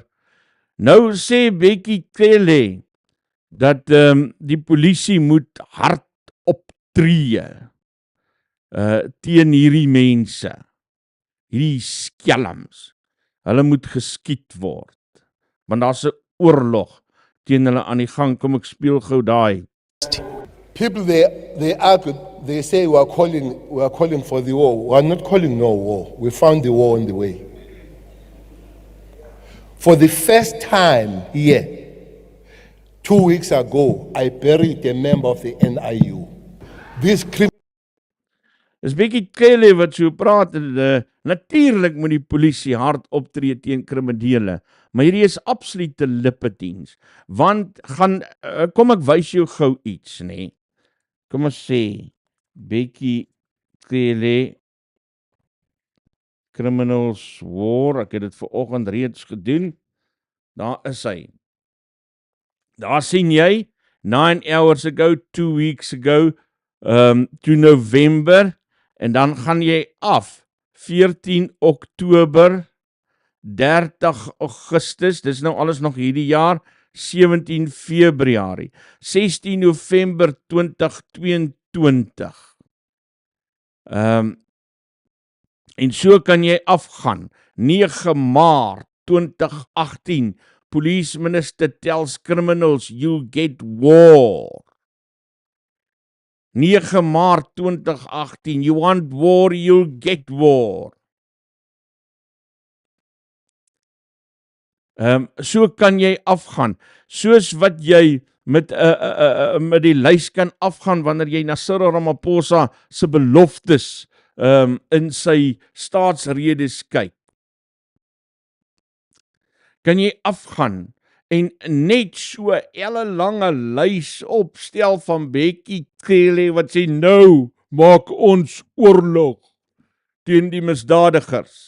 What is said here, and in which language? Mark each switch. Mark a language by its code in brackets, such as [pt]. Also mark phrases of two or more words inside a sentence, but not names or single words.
[af] Nou sê Bheki Cele dat die polisie moet hard optree teen hierdie mense, hierdie skelms. Hulle moet geskiet word, want daar's 'n oorlog teen hulle aan die gang. Kom ek speel gou daai. [en] People they argue, they say we are calling for the war. We are not calling no war. We found the war on the way. For the first time here, 2 weeks ago, I buried a member of the NIU. This [af] Dis Bheki Cele wat so praat, natuurlik moet die polisie hard optree teen kriminele, maar hierdie is absolute lippediens, want kom ek wys jou gou iets, nê? Kom ons sê, Bheki Cele, [en] Criminals War, [af] ek het dit vanoggend reeds gedoen, daar is hy. Daar sien jy, [en] 9 hours ago, 2 weeks ago, to November, [af] en dan gaan jy af, 14 Oktober, 30 Augustus, dis nou alles nog hierdie jaar, 17 Februarie, 16 November 2022. En so kan jy afgaan, 9 Maart 2018, [en] Police Minister tells criminals you get war. 9 Maart 2018, you want war, you'll get war. [af] So kan jy afgaan, soos wat jy met die lys kan afgaan wanneer jy na Cyril Ramaphosa se beloftes in sy staatsredes kyk. Kan jy afgaan en net so 'n ellelange lys opstel van Bheki Cele wat sê nou maak ons oorlog teen die misdadigers.